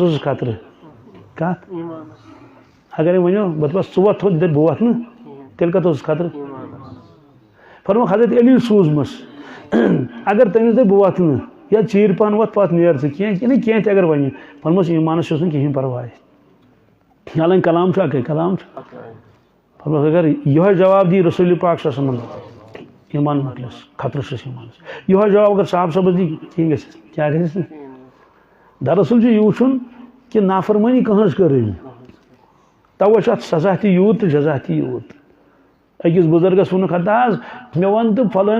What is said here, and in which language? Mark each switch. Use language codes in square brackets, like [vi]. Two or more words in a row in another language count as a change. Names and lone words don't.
[ks] اوسُس خطرٕ کتھ اگرے ؤنِو بہٕ دپس ژٕ وۄتھ تھوٚد دپہِ بہٕ وۄتھٕ نہٕ تیٚلہِ کتھ اوسُس خطرٕ فرمووُکھ حضرت علی سوٗزمَس اگر تٔمِس دپہِ بہٕ وۄتھٕ نہٕ یا ژیٖرۍ پہن وۄتھ پتہٕ نیر ژٕ کینٛہہ تہِ اگر وَنہِ فرمووُس ایٖمانس چھُس نہٕ کِہینۍ پرواے حالانکہِ کلام چھُ اکٕے کلام چھُ فرمووُکھ اگر یِہوے جواب دی رسول پاک [ar] صلی اللہ علیہ وسلم [ks] ایٖمان مۄکلیس خطرٕ چھُس ایٖمانس یِہوے جواب اگر صاحب صٲبس دی کِہینۍ گژھٮ۪س کیٛاہ گژھٮ۪س نہٕ دراصل چھُ یہِ وٕچھُن کہ نافرمٲنی کٕہٕنٛز کٔرٕنۍ توے چھُ اتھ سزا تہِ یوٗت تہٕ جزا تہِ یوٗت أکِس بُزرگس ووٚنُکھ ہتا حظ مےٚ وَن تہٕ فلٲنۍ